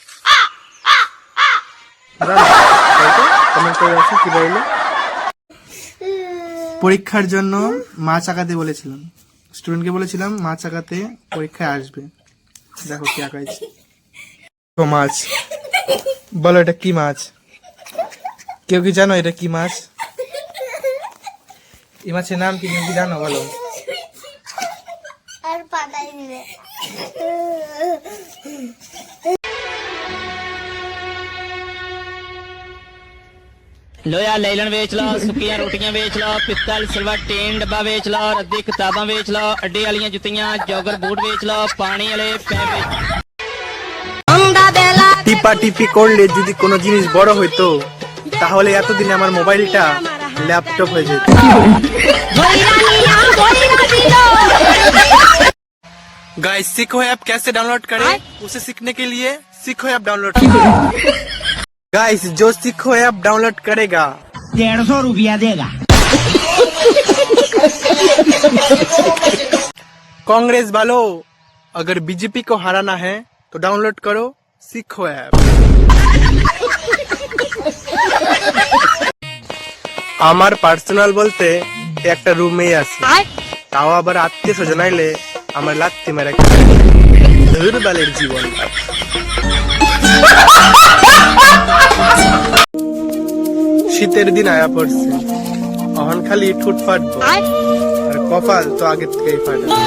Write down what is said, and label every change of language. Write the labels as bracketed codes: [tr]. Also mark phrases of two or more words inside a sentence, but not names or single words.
[bn] পরীক্ষার জন্য মা চাকাতে বলেছিলাম, স্টুডেন্টকে বলেছিলাম মা চাকাতে পরীক্ষায় আসবে। দেখো কি আঁকাইছে। তো মাছ, বলো এটা কি মাছ? কেউ কি জানো এটা কি মাছ? এই মাছের নাম কি তুমি কি জানো বলো? আর পাতাই দিবে। [pa] ਲੋਇਆ ਲੈਲਨ ਬੇਚ ਲੋ, ਸੁੱਕੀਆਂ ਰੋਟੀਆਂ ਬੇਚ ਲੋ, ਪਿੱਤਲ [en] silver tin [pa] ਡੱਬਾ ਬੇਚ ਲੋ, ਰੱਦੀ ਕਿਤਾਬਾਂ ਬੇਚ ਲੋ, ਅੱਡੇ ਵਾਲੀਆਂ ਜੁੱਤੀਆਂ [en] jogger boot [pa] ਬੇਚ ਲੋ, ਪਾਣੀ ਵਾਲੇ ਪੈਪ [bn] টিপা টিপি করলে যদি কোনো জিনিস বড় হইতো তাহলে এতদিনে আমার মোবাইলটা ল্যাপটপ হয়ে যেত। [hi] गाइस सीखो ऐप कैसे डाउनलोड करें, उसे सीखने के लिए सीखो ऐप डाउनलोड करें। गाइस जो सीखो ऐप डाउनलोड करेगा 150 रुपया देगा। कांग्रेस वालों, अगर बीजेपी को हराना है तो डाउनलोड करो सीखो ऐप। [bn] আমার পার্সোনাল বলতে একটা রুমেই আছে, তাও আবার আত্মীয় স্বজন আইলে আমার লাত্তি মেরে দুর্বলের জীবন। শীতের দিন আয়া পড়ছে, অহন খালি ঠুট ফাটবো আর কপাল তো আগে থেকেই ফাটে।